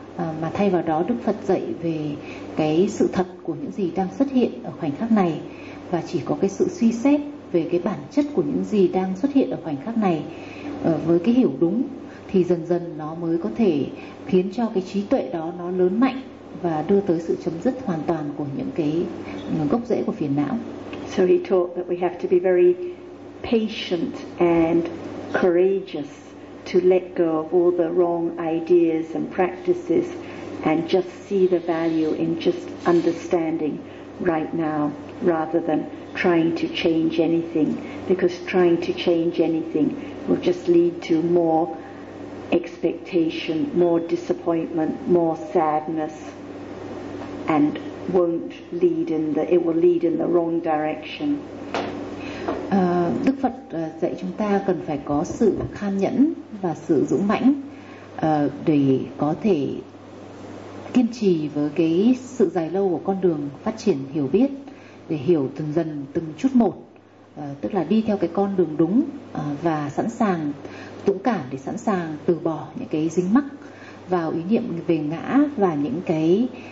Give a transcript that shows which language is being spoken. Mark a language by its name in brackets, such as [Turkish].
[Vietnamese] Mà thay vào đó Đức Phật dạy về cái sự thật của những gì đang xuất hiện ở khoảnh khắc này, và chỉ có cái sự suy xét về cái bản chất của những gì đang xuất hiện ở khoảnh khắc này với cái hiểu đúng, thì dần dần nó mới có thể khiến cho cái trí tuệ đó nó lớn mạnh và đưa tới sự chấm dứt hoàn toàn của những cái gốc rễ của phiền não. [English] So he taught that we have to be very patient and courageous to let go of all the wrong ideas and practices and just see the value in just understanding right now rather than trying to change anything, because trying to change anything will just lead to more expectation, more disappointment, more sadness, and it will lead in the wrong direction. [Vietnamese] Đức Phật dạy chúng ta cần phải có sự khan nhẫn và sự dũng mãnh để có thể kiên trì với cái sự dài lâu của con đường phát triển hiểu biết, để hiểu từng dần từng chút một, tức là đi theo cái con đường đúng và sẵn sàng dũng cảm để sẵn sàng từ bỏ những cái dính mắc vào ý niệm về ngã và những cái